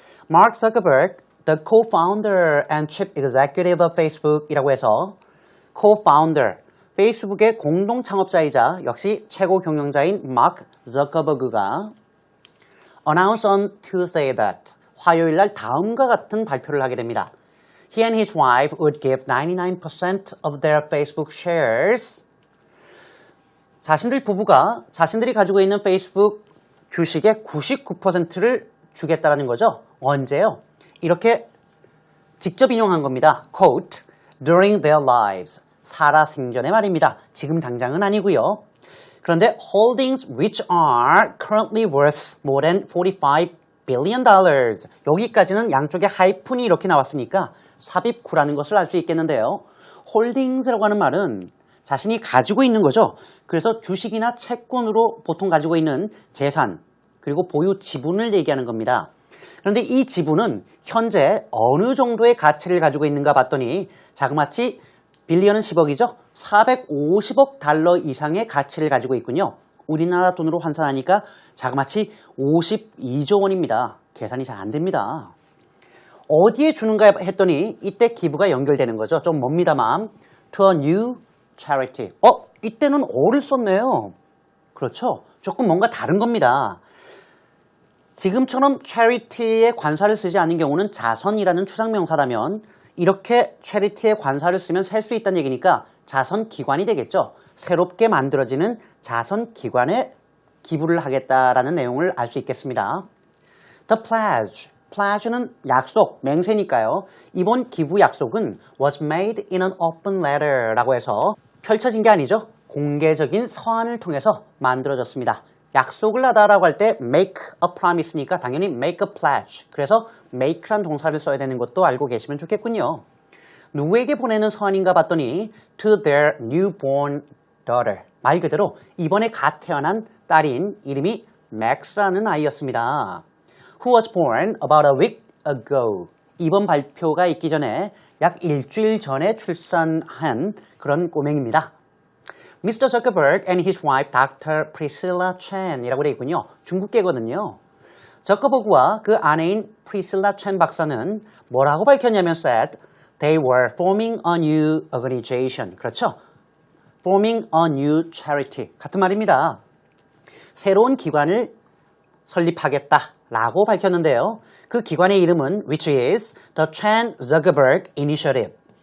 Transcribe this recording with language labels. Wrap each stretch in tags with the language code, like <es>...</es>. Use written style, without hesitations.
<en>Mark Zuckerberg, the co-founder and chief executive of Facebook</en> <ko>이라고 해서 co-founder, 페이스북의 공동 창업자이자 역시 최고 경영자인 마크 저커버그가</ko> <en>announced on Tuesday that</en> <ko>화요일 날 다음과 같은 발표를 하게 됩니다.</ko> <en>He and his wife would give 99% of their Facebook shares.</en> <ko>자신들 부부가 자신들이 가지고 있는 페이스북 주식의 99%를 주겠다라는 거죠. 언제요? 이렇게 직접 인용한 겁니다.</ko> <en>Quote, during their lives.</en> <ko>살아생전의 말입니다. 지금 당장은 아니고요. 그런데</ko> <en>holdings which are currently worth more than $45 billion.</en> <ko>여기까지는 양쪽의 하이픈이 이렇게 나왔으니까 삽입구라는 것을 알 수 있겠는데요. 홀딩스라고 하는 말은 자신이 가지고 있는 거죠. 그래서 주식이나 채권으로 보통 가지고 있는 재산 그리고 보유 지분을 얘기하는 겁니다. 그런데 이 지분은 현재 어느 정도의 가치를 가지고 있는가 봤더니 자그마치 빌리언은 10억이죠. 450억 달러 이상의 가치를 가지고 있군요. 우리나라 돈으로 환산하니까 자그마치 52조 원입니다. 계산이 잘 안 됩니다. 어디에 주는가 했더니 이때 기부가 연결되는 거죠. 좀 멉니다만</ko> <en>to a new charity.</en> <ko>이때는 어를 썼네요. 그렇죠. 조금 뭔가 다른 겁니다. 지금처럼 charity에 관사를 쓰지 않은 경우는 자선이라는 추상명사라면 이렇게 charity에 관사를 쓰면 셀 수 있다는 얘기니까 자선기관이 되겠죠. 새롭게 만들어지는 자선기관에 기부를 하겠다라는 내용을 알 수 있겠습니다.</ko> <en>The pledge.</en> <ko>pledge는 약속, 맹세니까요. 이번 기부 약속은</ko> <en>was made in an open letter</en> <ko>라고 해서 펼쳐진 게 아니죠. 공개적인 서한을 통해서 만들어졌습니다. 약속을 하다라고 할 때</ko> <en>make a promise</en> <ko>니까 당연히</ko> <en>make a pledge.</en> <ko>그래서 make란 동사를 써야 되는 것도 알고 계시면 좋겠군요. 누구에게 보내는 서한인가 봤더니</ko> <en>to their newborn daughter.</en> <ko>말 그대로 이번에 갓 태어난 딸인 이름이 맥스라는 아이였습니다.</ko> <en>Who was born about a week ago.</en> <ko>이번 발표가 있기 전에 약 일주일 전에 출산한 그런 꼬맹입니다.</ko> <en>Mr. Zuckerberg and his wife Dr.</en> <ko>Priscilla Chen이라고 되어 있군요. 중국계거든요. 저커버그와 그 아내인 프리실라 첸 박사는 뭐라고 밝혔냐면</ko> <en>said they were forming a new organization.</en> <ko>그렇죠?</ko> <en>forming a new charity.</en> <ko>같은 말입니다. 새로운 기관을 설립하겠다라고 밝혔는데요. 그 기관의 이름은</ko> <en>which is the Chan Zuckerberg Initiative.</en>